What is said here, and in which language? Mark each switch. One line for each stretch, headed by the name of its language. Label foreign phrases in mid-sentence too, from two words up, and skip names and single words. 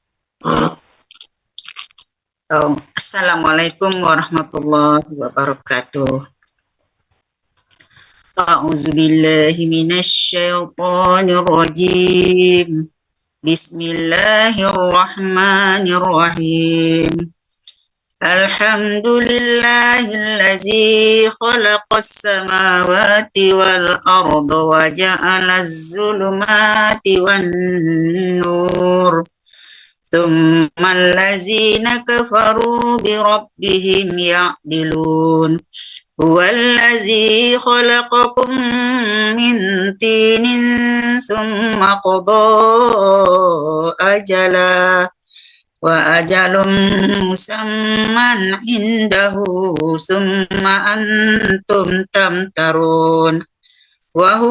Arabic: السلام عليكم ورحمة الله وبركاته. أعوذ بالله من الشيطان الرجيم. بسم الله الرحمن الرحيم. الحمد لله الذي خلق السماوات والأرض وجعل الظلمات والنور. ثم الذين كفروا بربهم يعدلون هو الذي خلقكم من طين ثم قضى أجلا وأجل مسمى عنده ثم أنتم تمترون وهو